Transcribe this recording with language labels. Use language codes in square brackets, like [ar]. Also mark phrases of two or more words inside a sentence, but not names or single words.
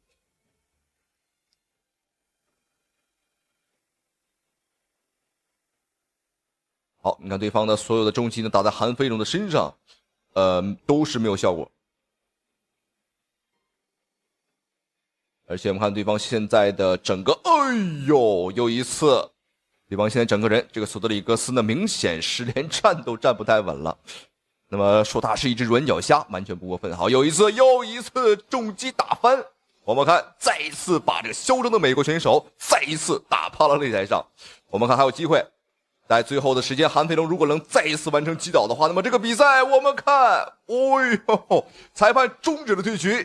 [zh] 好，你看對方的所有的重击呢打在韓飛龍的身上，都是沒有效果。而且我們看對方現在的整個，哎呦，又一次。對方现在整個人，這個索德里格斯呢，明顯是連站都站不太穩了。那麼說他是一隻軟腳蝦，完全不過分。好，又一次重擊打翻。我們看，再一次把這個囂張的美國選手再一次打趴了擂台上。我們看還有機會，在最後的時間，韓飛龍如果能再一次完成擊倒的話，那麼這個比賽我們看，裁判終止了對局。